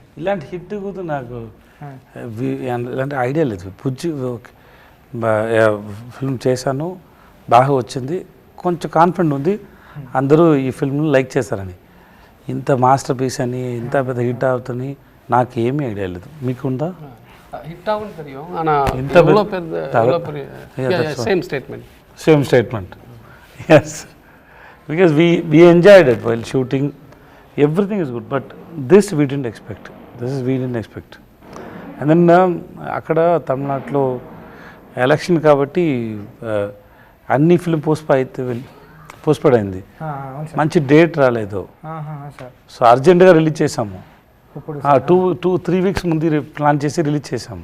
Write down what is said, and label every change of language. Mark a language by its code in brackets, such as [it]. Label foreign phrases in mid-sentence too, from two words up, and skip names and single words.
[te] ఇలాంటి హిట్ కూడా నాకు ఇలాంటి ఐడియా లేదు. బుజ్జి ఫిల్మ్ చేశాను, బాగా వచ్చింది, కొంచెం కాన్ఫిడెంట్ ఉంది అందరూ ఈ ఫిల్మ్ని లైక్ చేశారని. ఇంత [en] masterpiece [te] అని ఇంత పెద్ద హిట్ అవుతుంది నాకు ఏమీ ఐడియా లేదు. మీకుందా? [ta] ஹிட் ஆகும் தெரியும், ஆனால் எவ்வளோ பெரிய [en] Same statement. [ta] எஸ், [en] because we enjoyed it while shooting, everything is good, but this we didn't expect. And then [te] అక్కడ తమిళనాడులో ఎలక్షన్ కాబట్టి అన్ని [en] film postponed [te] అయింది, మంచి డేట్ రాలేదు. సో అర్జెంటుగా రిలీజ్ చేసాము, 2-3 weeks ముందు ప్లాన్ చేసి రిలీజ్ చేసాము.